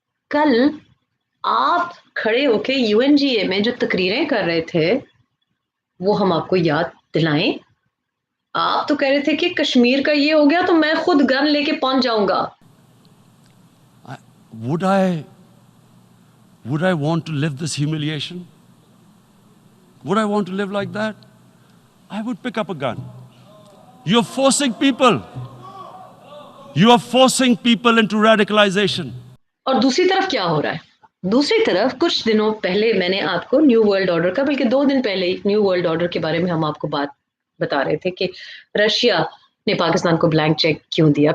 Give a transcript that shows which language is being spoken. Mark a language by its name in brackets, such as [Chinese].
[Urdu] کل آپ کھڑے ہو کے UNGA میں جو تقریریں کر رہے تھے وہ ہم آپ کو یاد دلائیں. آپ تو کہہ رہے تھے کہ کشمیر کا یہ ہو گیا تو میں خود گن لے کے پہنچ جاؤں گا. [English] Would I want to live this humiliation? Would I want to live like that? I would pick up a gun. You're forcing people. You are forcing people into radicalization. [Urdu] اور دوسری طرف کیا ہو رہا ہے؟ دوسری طرف کچھ دنوں پہلے میں نے آپ کو نیو ورلڈ آرڈر کا، بلکہ 2 دن پہلے نیو ورلڈ آرڈر کے بارے میں ہم آپ کو بات بتا رہے تھے کہ رشیا نے پاکستان کو بلینک چیک کیوں دیا.